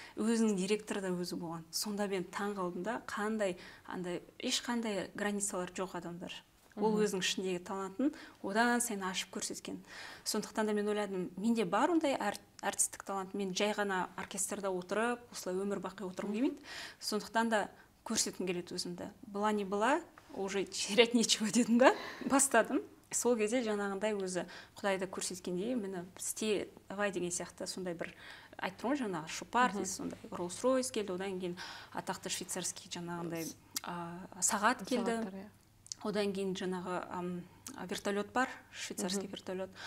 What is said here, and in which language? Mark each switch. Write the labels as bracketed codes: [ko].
[kk] Өзінің директоры да өзі болған. Сонда мен таң қалдым да, қандай, ешқандай границалар жоқ адамдар. Ол өзінің ішіндегі талантын одан сайын ашып көрсеткен. Сондықтан да мен ойладым, менде бар ондай артистік талант. Мен жай ғана оркестрда отырып, осылай өмір бақи отырғым келмейді. Сондықтан да көрсеткім келеді өзімді. [ru] Была не была, уже терять нечего [kk] дедім да, бастадым. Сол кезде жаңағындай өзі Құдайды көрсеткендей, мені істе давай деген сияқты сондай бір айттым ғой, жаңағы шопар, сондай Rolls-Royce келді, одан кейін атақты швейцарский жаңағындай сағат келді. Одан кейін жаңағы вертолет бар, швейцарский вертолет.